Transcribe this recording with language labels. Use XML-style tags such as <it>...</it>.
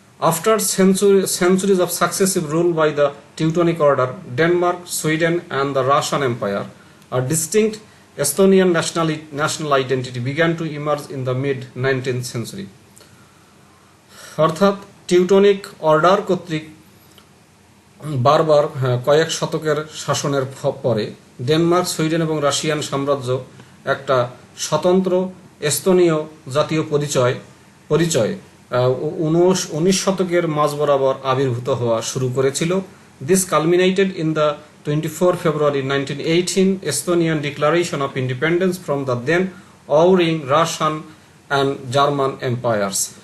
<en>After centuries of successive rule by the Teutonic Order, Denmark, Sweden and the Russian Empire, a distinct Estonian national identity began to emerge in the mid-19th century.</en> <bn>অর্থাৎ Teutonic order কর্তৃক বারবার কয়েক শতকের শাসনের পরে Denmark, Sweden এবং Russian সাম্রাজ্য একটা স্বতন্ত্র এস্তোনীয় জাতীয় পরিচয় 19 শতকের মাঝ বরাবর আবির্ভূত হওয়া শুরু করেছিল।</bn> <en>This culminated in the 24 February 1918 Estonian Declaration of Independence from the then warring Russian and German empires.</en>